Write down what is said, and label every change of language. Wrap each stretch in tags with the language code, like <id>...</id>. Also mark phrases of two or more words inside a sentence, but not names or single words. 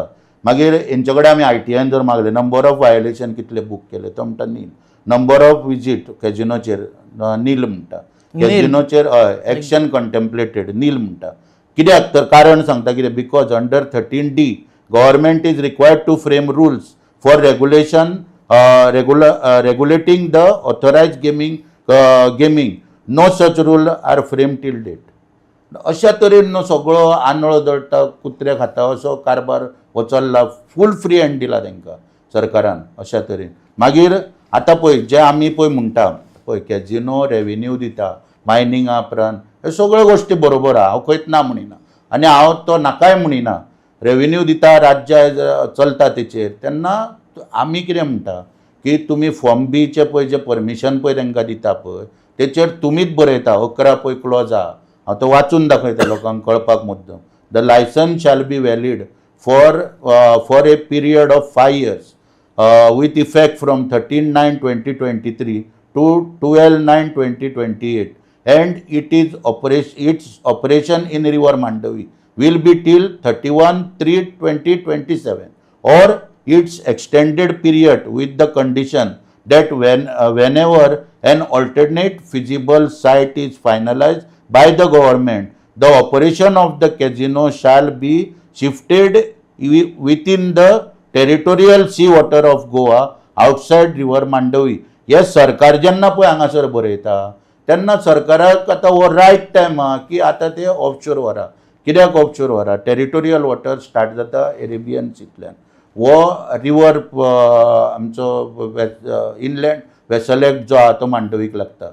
<kok>मागीर हेंचे कडेन आमी ITN जर मागले</kok> <en>number of violation</en> <kok>कितले बूक केले तो म्हणटा नील,</kok> <en>number of visit</en> <kok>कॅझिनोचेर नील म्हणटा, कॅझिनोचेर</kok> <en>action contemplated</en> <kok>नील म्हणटा. कित्याक तर कारण सांगता कितें,</kok> <en>because under 13D government is required to frame rules for regulating the authorized gaming. No such rule are framed till date.</en> <kok>अशा तरेन न्हू सगळो आंदळो दळटा कुत्रे खाता असो कारभार हो चल्ला.</kok> <en>full free hand</en> <kok>दिला तांकां सरकारान अशा तरेन. मागीर आतां पळय जे आमी पळय म्हणटा पळय</kok> <en>casino revenue</en> <kok>दिता मायनिंगा उपरांत ह्यो सगळ्यो गोश्टी बरोबर आहा, हांव खंयच ना म्हणिना आनी हांव तो नाकाय म्हणिना. रेव्हेन्यू दिता, राज्य चलता तेचेर. तेन्ना आमी कितें म्हणटा की तुमी फॉर्म बीचे पळय जे परमिशन पळय तांकां दिता पळय तेचेर तुमीच बरयता 11 पळय क्लॉज आहा. हांव तो वाचून दाखयता लोकांक कळपाक मुद्दम.</kok> <en>The license shall be valid for a period of 5 years with effect from 13/9/2023 to 12/9/2028 and its operation in River Mandavi will be till 31/3/2027 or its extended period with the condition that whenever an alternate feasible site is finalized by the government, the operation of the casino shall be shifted within the territorial sea water of Goa outside River Mandavi.</en> <kok>हे सरकार जेन्ना पळय हांगासर बरयता तेन्ना सरकाराक आतां हो</kok> <en>right time</en> <kok>आहा की आतां ते ऑफशोर व्हरा. कित्याक ऑफशोर व्हरा?</kok> <en>territorial water</en> <kok>स्टार्ट जाता एरेबियन सींतल्यान. वो रिवर आमचो इनलँड वेसल एक्ट जो आहा तो मांडवीक लागता.</kok>